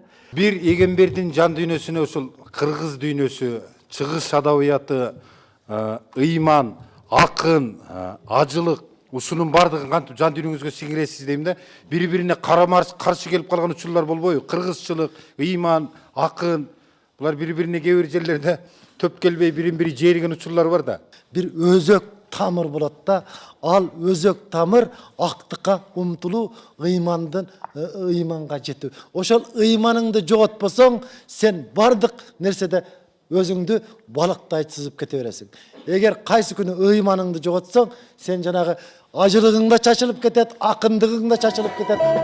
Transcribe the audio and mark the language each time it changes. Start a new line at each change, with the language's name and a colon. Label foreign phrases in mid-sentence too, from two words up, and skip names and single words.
Kyrgyz: Бир Эгембердин жан дүйнөсүнө ушул кыргыз дүйнөсү, чыгыш адабияты, ыйман, акын, ажылык, ушунун бардыгын кантип жан дүйнөңүзгө сиңиресиз дейм да. Бири-бирине каршы келип калган учурлар болбойбу? Кыргызчылык, ыйман, акын, булар бири-бирине кээ бир жерлерде төп келбей бирин-бири жээрген учурлар бар да. Бир өзөк тамыр болот да, ал өзөк тамыр актыкка умтулуу, ыйманга жетүү. Ошол ыйманыңды жоготпосоң, сен бардык нерседе өзүңдү балыктай сызып кете бересиң. Эгер кайсы күнү ыйманыңды жоготсоң, сен жанагы ажылыгың да чачылып кетет, акындыгың да чачылып кетет.